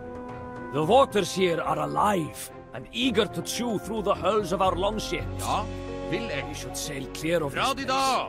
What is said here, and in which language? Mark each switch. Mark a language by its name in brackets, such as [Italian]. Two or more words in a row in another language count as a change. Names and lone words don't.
[English] The waters here are alive and eager to chew through the hulls of our longships. [Norwegian] Ja, vil jeg. [English] We should sail clear of this Radida.